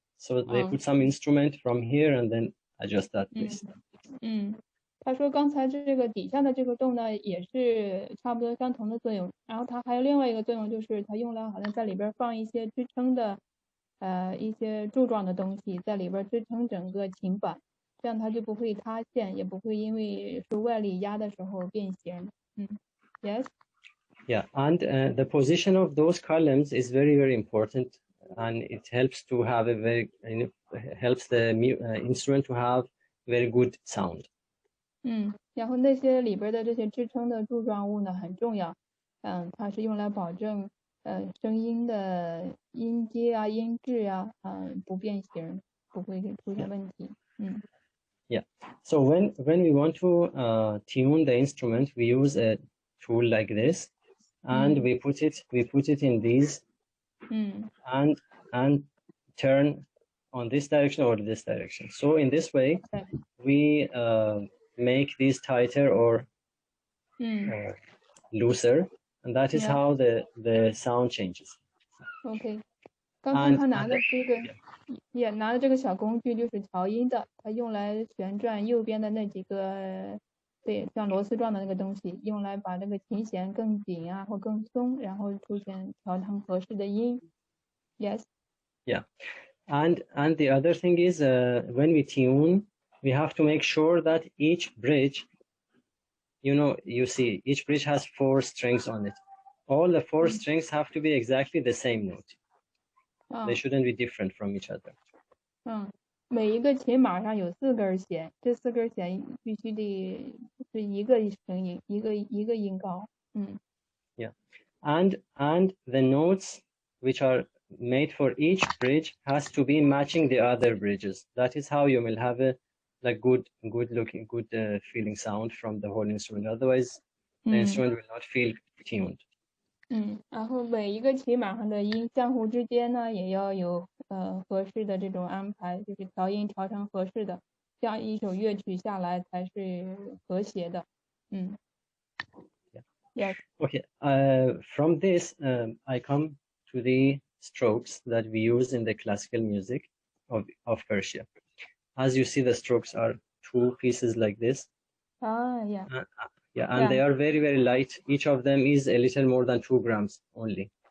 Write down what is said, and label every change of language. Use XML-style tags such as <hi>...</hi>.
<en>So they put some instrument from here and then adjust that place.</en> <zh>他说刚才这个底下的这个洞呢，也是差不多相同的作用。然后它还有另外一个作用，就是它用来好像在里边放一些支撑的一些柱状的东西，在里边支撑整个琴板。这样它就不会塌陷，也不会因为受外力压的时候变形。</zh> <en>Yes. Yeah, and the position of those columns is very, very important, and it helps to have helps the instrument to have very good sound.</en> <zh>然后那些里边的这些支撑的柱状物呢很重要，它是用来保证声音的音阶啊、音质啊，不变形，不会出现问题。</zh> <en>Yeah. So when we want to tune the instrument, we use a tool like this, and we put it in these, and turn on this direction or this direction. So in this way, we make these tighter or looser, and that is how the sound changes. OK.</en> <zh>刚才他拿的这个也拿的这个小工具就是调音的，它用来旋转右边的那几个，对，像螺丝状的那个东西，用来把这个琴弦更紧啊或更松，然后出现调成合适的音。</zh> <en>Yes. Yeah, and the other thing is when we tune, we have to make sure that each bridge, you see, each bridge has 4 strings on it. All the 4 strings have to be exactly the same note. They shouldn't be different from each other.</en> <zh>每一个琴码上有4根弦，这4根弦必须得是一个声音，一个音高。</zh> <en>Yeah, and the notes which are made for each bridge has to be matching the other bridges. That is how you will have a good looking, good feeling sound from the whole instrument. Otherwise, the instrument will not feel tuned.</en> <zh>然后每一个琴码上的音相互之间呢，也要有合适的这种安排，就是调音调成合适的，这样一首乐曲下来才是和谐的。</zh> <en>Yes. Okay. From this, I come to the strokes that we use in the classical music of Persia. As you see, the strokes are 2 pieces like this. Yeah. Yeah, and they are very, very light. Each of them is a little more than 2 grams only.</en>